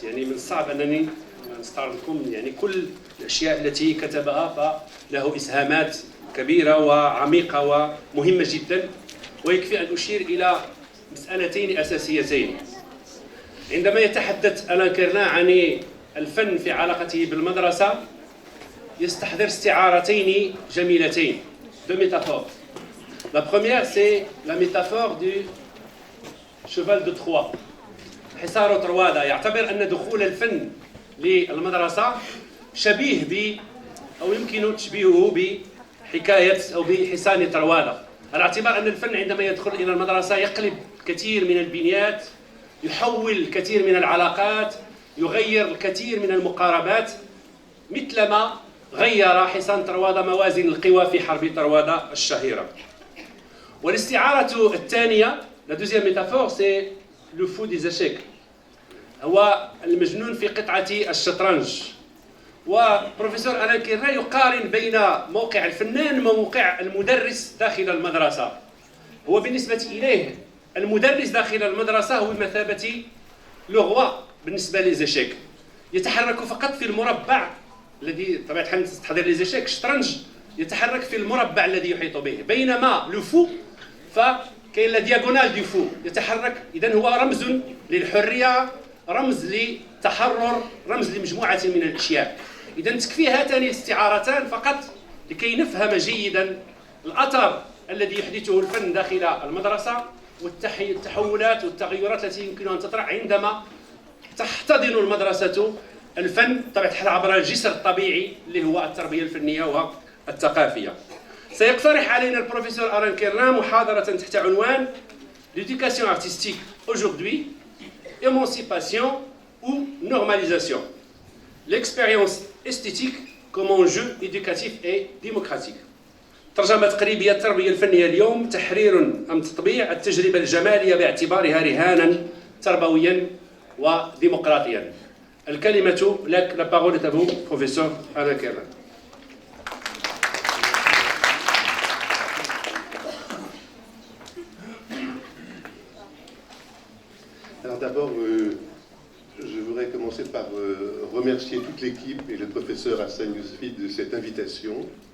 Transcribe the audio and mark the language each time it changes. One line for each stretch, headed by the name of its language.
Arabic: يعني من الصعب أنني نستعرض لكم يعني كل الأشياء التي كتبها، فله إسهامات كبيرة وعميقة ومهمة جدا. ويكفي أن أشير إلى مسألتين أساسيتين. عندما يتحدث ألان كيرلان عن الفن في علاقته بالمدرسة يستحضر استعارتين جميلتين،
French: deux métaphores. La première, c'est la métaphore du cheval de Troie.
Arabic: حصار طروادة. يعتبر أن دخول الفن للمدرسة شبيه ب أو يمكن تشبيهه بحكاية أو بحصان طروادة، على اعتبار أن الفن عندما يدخل إلى المدرسة يقلب كثير من البنيات، يحول الكثير من العلاقات، يغير الكثير من المقاربات، مثلما غير حصان طروادة موازين القوى في حرب طروادة الشهيرة. والاستعارة الثانية،
French: la deuxième métaphore, c'est le fou des échecs.
Arabic: هو المجنون في قطعة الشطرنج. وبروفيسور ألان كيرلان يقارن بين موقع الفنان وموقع المدرس داخل المدرسة. هو بالنسبة إليه المدرس داخل المدرسة هو بمثابة
French: لو روا
Arabic: بالنسبة للإيشيك، يتحرك فقط في المربع الذي طبيعة الحال تستحضر
French: ليزيشيك.
Arabic: الشطرنج يتحرك في المربع الذي يحيط به، بينما
French: لو فو فكاين لا دياغونال دو فو
Arabic: يتحرك. إذن هو رمز للحرية، رمز للتحرر، رمز لمجموعة من الأشياء. إذن تكفي هاتان الاستعارتان فقط لكي نفهم جيدا الأثر الذي يحدثه الفن داخل المدرسة والتحولات والتغيرات التي يمكن أن تطرأ عندما تحتضن المدرسة الفن طبعا الحال عبر الجسر الطبيعي اللي هو التربية الفنية والثقافية. سيقترح علينا البروفيسور ألان كيرلان محاضرة تحت عنوان
French: l'éducation artistique aujourd'hui, émancipation ou normalisation, l'expérience esthétique comme enjeu éducatif et démocratique.
Arabic: ترجمة تقريبية التربية الفنية اليوم، تحرير أم تطبيع التجربة الجمالية باعتبارها رهانا تربويا وديمقراطيا. الكلمة لك.
French: La parole est à vous, professeur Alain Kerlan. Alors d'abord, je voudrais commencer par remercier toute l'équipe et le professeur Hassan Yousfi de cette invitation.